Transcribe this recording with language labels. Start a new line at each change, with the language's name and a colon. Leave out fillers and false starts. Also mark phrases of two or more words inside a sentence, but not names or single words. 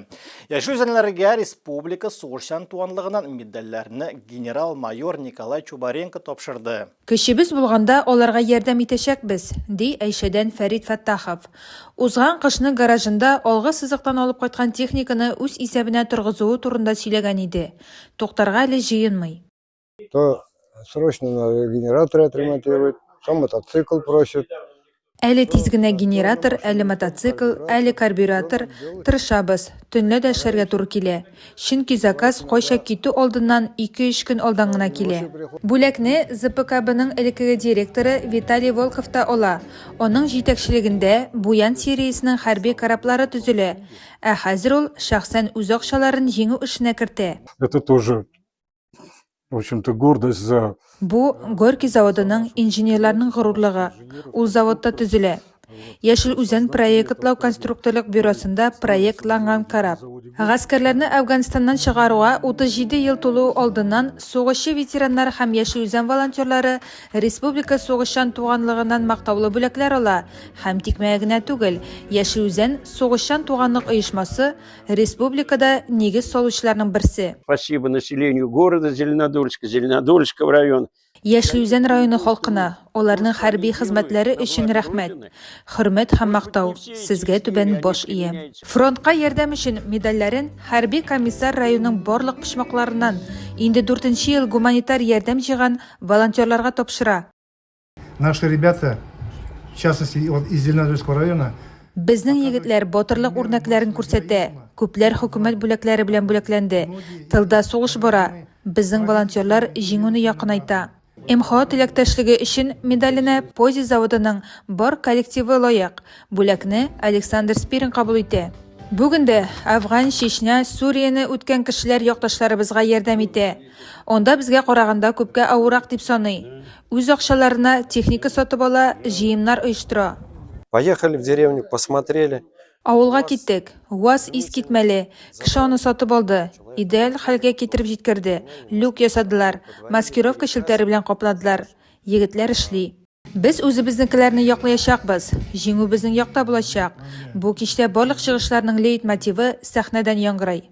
Tatar: Яшел Үзәннәргә республика сугышчан туганлыгыннан медальләрне генерал-майор Николай Чубаренко тапшырды. Кешебез булганда аларга ярдәм итәчәкбез, ди Әйшәдән Фәрит Фәттахов. Узган кышны гаражында алгы сызыктан алып кайткан техниканы үз исәбенә торгызуы турында сөйләгән иде. Туктарга әле җыенмый.
Russian: То срочно надо генератор отремонтировать, то мотоцикл просят.
Tatar: Әле тиз генә генератор, әле мотоцикл, әле карбюратор тырышабыз. Төнлә дә эшләргә туры килә. Чөнки заказ кайча китү алдыннан 2-3 көн алдан гына килә. Бүләкне ЗПКБның элеккеге директоры Виталий Волков та ала. Аның җитәкчелегендә Буян сериясенең хәрби кораблары төзелә. Ә хәзер ул шәхсән үз акчаларын җиңү эшенә кертә.
Russian: Это тоже, в общем-то, гордость за...
Tatar: Бу Горький заводының инженерларның горурлыгы. Ул заводта төзелә. Яшел Үзән проектлау конструкторлык бюросында проектланган кораб. Гаскәрләрне Әфганстаннан чыгаруга 37 ел тулу алдыннан сугышчы ветераннар һәм Яшел Үзән волонтерлары республика сугышчан туганлыгыннан мактаулы бүләкләр ала. Һәм тикмәгә генә түгел, Яшел Үзән сугышчан туганлык оешмасы республикада нигез салучыларның берсе.
Russian: Спасибо населению города Зеленодольского района.
Tatar: Яшел Үзән районы халкына, аларның хәрби хезмәтләре өчен рәхмәт. Хөрмәт һәм мактау сезгә түбән баш иям. Фронтка ярдәм өчен медальләрен хәрби комиссар районның барлык почмакларыннан инде 4нче ел гуманитар ярдәм җыйган волонтерларга тапшыра.
Russian: Наши ребята, в частности, из Зеленодольского района,
Tatar: Безнең егетләр батырлык үрнәкләрен күрсәтә. Күпләр хөкүмәт бүләкләре белән бүләкләнде. Тылда сугыш бара. Безнең волонтерлар җиңүне якынайта. МХО теләктәшлеге өчен медаленә Пози заводының бар коллективы лаек. Бүләкне Александр Спирин кабул итә. Бүген дә Афган, Чечня, Сурияне үткән кешеләр якташларыбызга ярдәм итә. Онда безгә караганда күпкә авырак дип саный. Үз акчаларына техника сатып ала, җыемнар оештыра.
Russian: Поехали в деревню, посмотрели.
Tatar: Авылга киттек. УАЗ ис китмәле. Кеше аны сатып алды. Идеаль хәлгә китереп җиткерде. Люк ясадылар. Маскировка шелтәре белән капладылар. Егетләр эшли. Без үзебезнекеләрне яклаячакбыз. Җиңү безнең якта булачак. Бу кичтә барлык чыгышларның лейтмотивы сәхнәдән яңгырый.